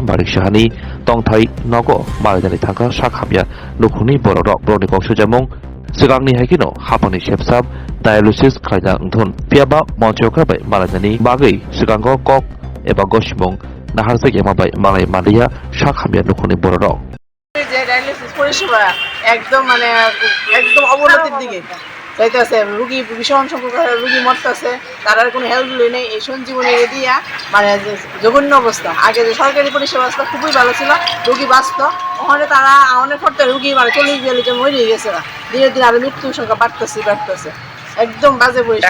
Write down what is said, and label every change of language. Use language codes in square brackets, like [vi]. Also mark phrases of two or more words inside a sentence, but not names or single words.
[trp] Marik Shahani tongthai nogo maladani thangka shakhamya nukhuni borok broni foksujamong Sigang ni hakino hapangni shepsab dialysis khaina ngthun piaba monchokra bai maladani bagai sigango kok eba goshmong naharse yama bai malai malia shakhamya nukhuni borok [bn] যে ডায়ালিসিস পরিষেবা একদম একদম অবনতির দিকে যাইতেছে রোগী ভীষণ সংখ্যক রোগী মরতেছে তার কোনো হেল্প নেই এই সঞ্জীবনী দিয়া জঘন্য অবস্থা আগে যে সরকারি পরিষেবা খুবই ভালো ছিল রোগী বাঁচত ওখানে তারা অনেক পড়তে রোগী 40-42 জন মরে গেছে ধীরে ধীরে আরো মৃত্যুর সংখ্যা বাড়তেছে একদম বাজে পরিষেবা।